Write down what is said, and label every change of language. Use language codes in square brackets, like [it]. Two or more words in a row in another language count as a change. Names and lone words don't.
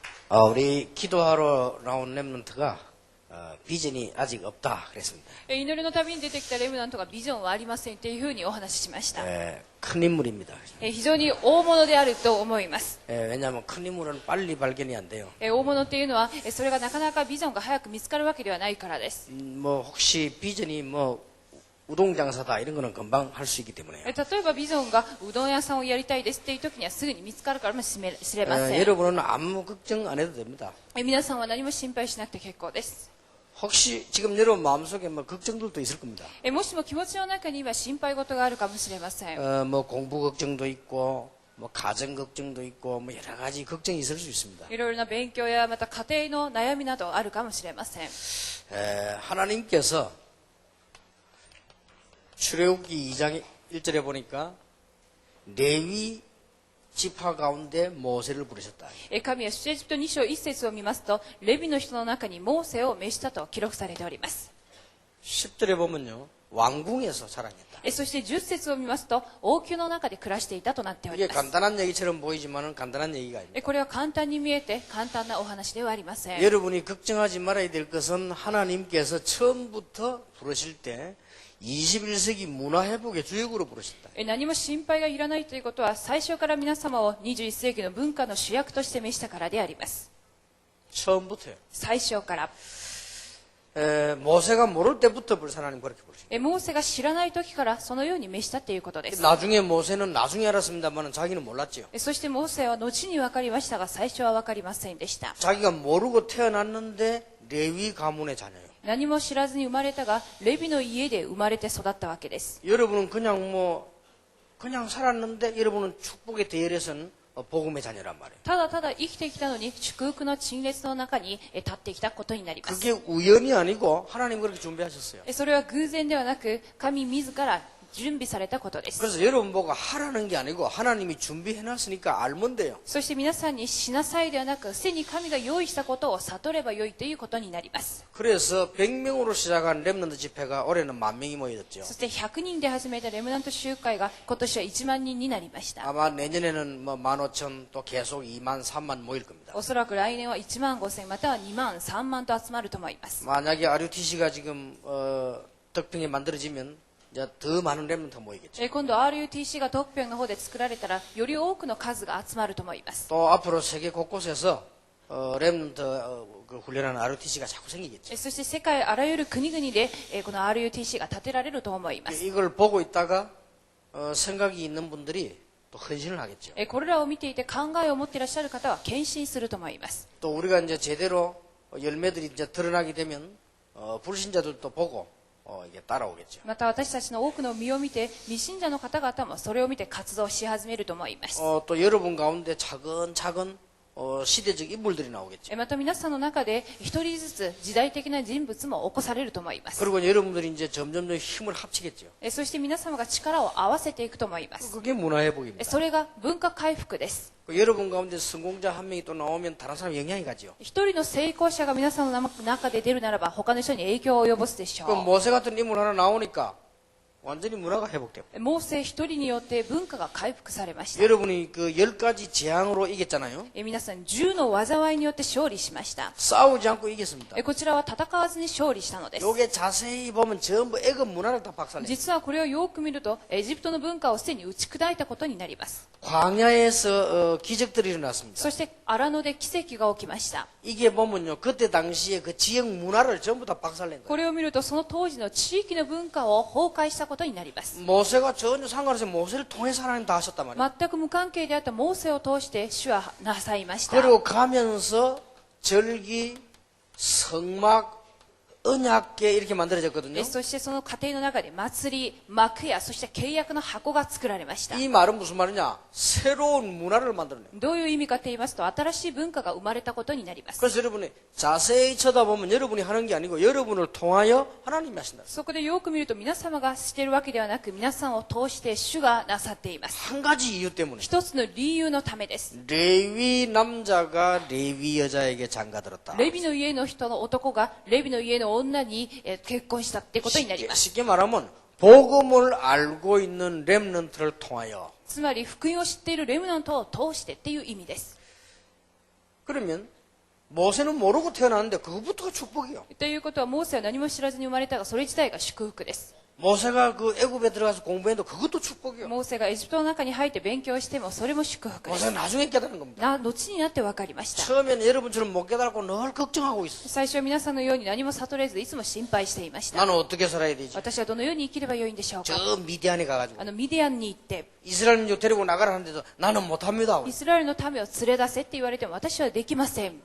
[ko] 우리 기도하러 나온 렘넌트가 비전이 아직 없다 그랬습니다. [ja] 祈りの旅に出てきたレムナントがビジョンはありませんというふうにお話ししました。 [ko] 큰 인물입니다. [ja] 非常に大物であると思います。 [ko] 왜냐하면 큰 인물은 빨리 발견이 안 돼요. [ja] 大物っていうのはそれがなかなかビジョンが早く見つかるわけではないからです。 [ko] 뭐 혹시 비전이 뭐 우동 장사다 이런 거는 금방 할 수 있기 때문에요. [ja] 例えばビジョンがうどん屋さんをやりたいですっていう時にはすぐに見つかるからもしれません。 [ko] 여러분은 아무 걱정 안 해도 됩니다. [ja] 皆さんは何も心配しなくて結構です。 [ko] 혹시 지금 여러분 마음속에 뭐 걱정들도 있을 겁니다. [ja] もしも気持ちの中には心配事があるかもしれません。 [ko] 뭐 공부 걱정도 있고 뭐 가정 걱정도 있고 뭐 여러 가지 걱정이 있을 수 있습니다. [ja] いろいろな勉強やまた家庭の悩みなどあるかもしれません。 [ko] 하나님께서 출애굽기 2장 1절에 보니까 레위 지파 가운데 모세를 부르셨다. [ja] 神は出エジプト2章1節を見ますと、レビの人の中にモーセを召したと記録されております。 [ko] 10절에 보면요. 왕궁에서 자라했다. [ja] そして10節を見ますと、王宮の中で暮らしていたとなっており [ko] 이게 [ja] ます。 [ko] 간단한 얘기처럼 보이지만은 간단한 얘기가 아닙니다. [ja] これは簡単に見えて簡単なお話ではありません。 [ko] 여러분이 걱정하지 말아야 될 것은 하나님께서 처음부터 부르실 때 21세기 문화회복의 주역으로 부르셨다. [ja] 何も心配がいらないということは、最初から皆様を21世紀の文化の主役として召したからであります。 [ko] 처음부터요. [ja] 最初から。 [ko] 모세가 모를 때부터 벌써 하나님 그렇게 부르셨다. [ja] モーセが知らない時からそのように召したということです。 [ko] 나중에 모세는 나중에 알았습니다만 자기는 몰랐죠. [ja] そしてモーセは後に分かりましたが、最初は分かりませんでした。 [ko] 자기가 모르고 태어났는데 레위 가문의 자녀예요. [ja] 何も知らずに生まれたが、レビの家で生まれて育ったわけです。 [ko] 여러분은 그냥 살았는데 여러분은 축복의 대열에서는 복음의 자녀란 말이에요. [ja] ただただ生きてきたのに祝福の陳列の中に立ってきたことになります。 [ko] 그게 우연이 아니고 하나님 그렇게 준비하셨어요. [ja] それは偶然ではなく、神自ら準備されたことです。 [ko] 그래서 여러분 보고 하라는 게 아니고 하나님이 준비해놨으니까 알면 돼요. [ja] そして皆さんにしなさいではなく、すでに神が用意したことを悟ればよいということになります。 [ko] 그래서 100명으로 시작한 렘넌트 집회가 올해는 10,000명이 모여졌죠. [ja] そして100人で始めたレムナント集会が今年は1万人になりました。 [ko] 아마 내년에는 뭐 15,000 또 계속 2만 3만 모일 겁니다. [ja] おそらく来年は1万5000または2万3万と集まると思います。 [ko] 만약에 RUTC가 지금 덕평에 만들어지면 이제 더 많은 렘넌트가 모이겠죠. [ja] 今度 RUTC がトッピョンの方で作られたら、より多くの数が集まると思います。 [ko] 또 앞으로 세계 곳곳에서 렘넌트 그 훈련하는 RUTC가 자꾸 생기겠죠. [ja] そして世界あらゆる国々でこの RUTC が建てられると思います。 [ko] 이걸 보고 있다가 생각이 있는 분들이 또 헌신을 하겠죠. [ja] これらを見ていて考えを持っていらっしゃる方は献身すると思います。 [ko] 또 우리가 이제 제대로 열매들이 이제 드러나게 되면 불신자들도 보고 이게 따라오겠죠. [ja] また私たちの多くの身を見て、未信者の方々もそれを見て活動し始めると思います。 [ko] 또 여러분 가운데 차근차근 시대적 인물들이 나오겠죠. [ja] また皆さんの中で一人ずつ時代的な人物も起こされると思います。 [ko] 그리고 여러분들이 이제 점점 힘을 합치겠죠. [ja] そして皆様が力を合わせていくと思います。 [ko] 그게 문화회복입니다. [ja] それが文化回復です。 [ko] 여러분 가운데 성공자 한 명이 또 나오면 다른 사람 영향이 가죠. [ja] 一人の成功者が皆さんの中で出るならば、他の人に影響を及ぼすでしょ [ko] 그 [ja] う。 [ko] 모세 같은 인물 하나 나오니까 완전히 문화가 회복되고. [ja] モーセ一人によって文化が回復されました。 [ko] 여러분이 그 10가지 재앙으로 이겼잖아요. [ja] 皆さん10の災いによって勝利しました。 [ko] 싸우지 않고 이겼습니다. [ja] こちらは戦わずに勝利したのです。 [ko] 요게 자세히 보면 전부 애굽 문화를 다 박살내요. [ja] 実はこれをよく見ると、エジプトの文化をすでに打ち砕いたことになります。 [ko] 광야에서 기적들이 일어났습니다. [ja] そして荒野で奇跡が起きました。 [ko] 이게 보면요, 그때 당시에 그 지역 문화를 전부 다 박살낸 거예요. [ja] これを見ると、その当時の地域の文化を崩壊したことになります。 [ko] 모세가 전혀 상관없이 모세를 통해서 하나님 다 하셨단 말이에요. [ja] 全く無関係であったモーセを通して主はなさいました。 [ko] 그리고 가면서 절기, 성막, 언약궤 이렇게 만들어졌거든요. [ja] そしてその過程の中で祭り、幕や、そして契約の箱が作られました。 [ko] 이 말은 무슨 말이냐? 새로운 문화를 만들어내요. [ja] どういう意味かと言いますと、新しい文化が生まれたことになります。 [ko] 그래서 여러분이 자세히 쳐다보면 여러분이 하는 게 아니고 여러분을 통하여 하나님이 하신다. [ja] そこでよく見ると、皆様がしているわけではなく、皆さんを通して主がなさっています。 [ko] 한 가지 이유 때문에 [ja] 一つの理由のためです。 [ko] 레위 남자가 레위 여자에게 장가들었다. [ja] レビの家の人の男がレビの家の女に結婚したってことになります。 [ko] 쉽게 말하면 복음을 알고 있는 렘넌트를 통하여. [ja] つまり福音を知っているレムナントを通してっていう意味です。 [ko] 그러면 모세는 모르고 태어났는데 그것부터가 축복이요. [ja] ということはモーセは何も知らずに生まれたがそれ自体が祝福です。 [ko] 모세가 그 애굽에 들어가서 공부했는데 그것도 축복이요. [ja] モーセがエジプトの中に入って勉強してもそれも祝福です。 [ko] 모세가 나중에 깨달은 겁니다. [ja] 後になって分かりました。 [ko] 처음에는 여러분처럼 못 깨달고 늘 걱정하고 있어요. [ja] 最初は皆さんのように何も悟れずいつも心配していました。 [ko] 나는 어떻게 살아야 되지? [ja] 私はどのように生きればよいんでしょうか。 [ko] 저 미디안에 가가지고 [ja] ミディアンに行って [ko] 이스라엘 민족 데리고 나가라는데도 나는 못합니다. [ja] イスラエルの民を連れ出せって言われても私はできません。